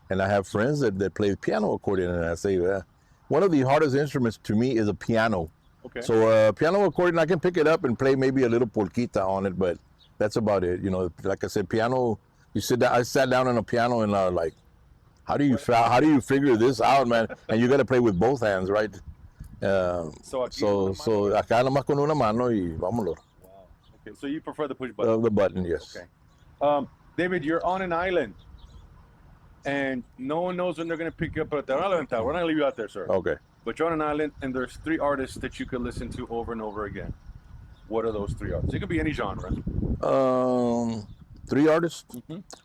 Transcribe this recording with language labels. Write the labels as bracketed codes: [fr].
[en] And I have friends that play piano accordion, and I say, one of the hardest instruments to me is a piano. Okay. So piano accordion, I can pick it up and play maybe a little polquita on it, but that's about it. You know, like I said, piano. I sat down on a piano and like, how do you figure this out, man? And you got to play with both hands, right? [es] So acá nomás con una mano y vámonos. [en] Wow. Okay. So you prefer the push button? The button, yes. Okay. David, you're on an island, and no one knows when they're going to pick you up. But we're not going to leave you out there, sir. Okay. But you're on an island, and there's 3 artists that you could listen to over and over again. What are those 3 artists? It could be any genre. 3 artists? Mm-hmm.